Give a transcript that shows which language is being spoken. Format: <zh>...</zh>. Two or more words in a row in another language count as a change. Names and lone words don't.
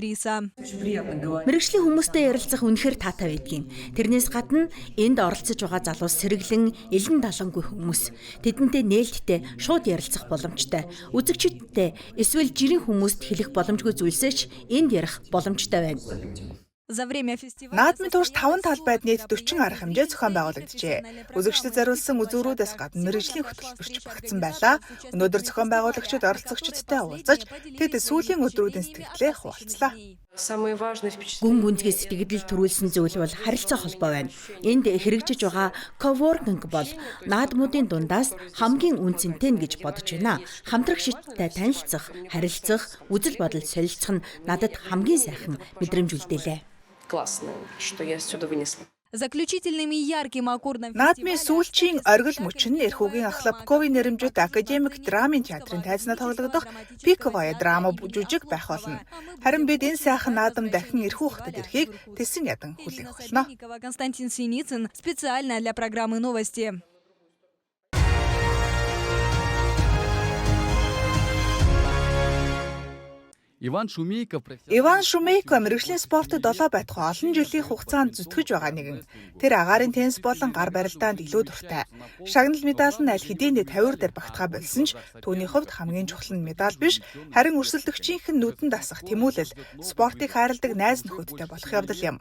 <mn>Мэргэжлийн хүмүүстэй ярилцах үнэхээр таатай байдаг юм. Тэрнээс гадна энд оролцож байгаа залуус сэргэлэн, элен далангүй хүмүүс. Тэдэнтэй нээлттэй шууд ярилцах боломжтой. Үзэгчидтэй эсвэл жирийн хүмүүст хэлэх боломжгүй зүйлсээч энд ярих боломжтой байна.</mn> <ru>За время фестиваля</ru> <mn>Наадмын турш 5 талбайд нийт 40 арга хэмжээ зохион байгуулагджээ. Үзэгчдэд зориулсан үзүүрүүдээс гадна мэргэжлийн хөтөлбөрч багтсан байлаа. Өнөөдөр зохион байгуулагчид оролцогчдтой уулзаж тэд сүүлийн өдрүүдийн сэтгэлээ хуваалцлаа. Гүн гүнзгий сэтгэл төрүүлсэн зүйл бол харилцаа холбоо байна. Энд хэрэгжиж байгаа coworking бол наадмуудын дундаас хамгийн үнцэнтэй нь гэж бодож байна. Хамтрагчидтай танилцах, харилцах, үзэл бодол солилцох нь надад хамгийн сайхан мэдрэмж үлдээлээ.</mn> <ru>Классно, что я отсюда вынесла. заключительным и ярким аккордом</ru> <mn>Наадмын сүүлчийн оргил мөч нь эрхүүгийн Ахлапковын нэрэмжит академик драмын театрын тайзнаа тоглогдох Пиковая драма жүжиг байх болно. Харин бид энэ сайхан наадам дахин эрхүү хотод ирэхийг тэсэн ядан хүлээх болно.</mn> <ru>Константин Синицын специально для программы «Новости». Иван Шумейков</ru> <mn>мэргэжлийн спортод 7 байтугай олон жилийн хугацаанд зүтгэж байгаа нэгэн. Тэр агаарын теннис болон гар барилдаанд илүү дуртай. Шагнал медаль нь аль хэдийн 50 дээр багтгаа болсон ч түүний хувьд хамгийн чухал нь медаль биш, харин өрсөлдөгчийнх нь нүдэн дасах тэмүүлэл, спортыг хайрладаг найз нөхөдтэй болох явдал юм.</mn>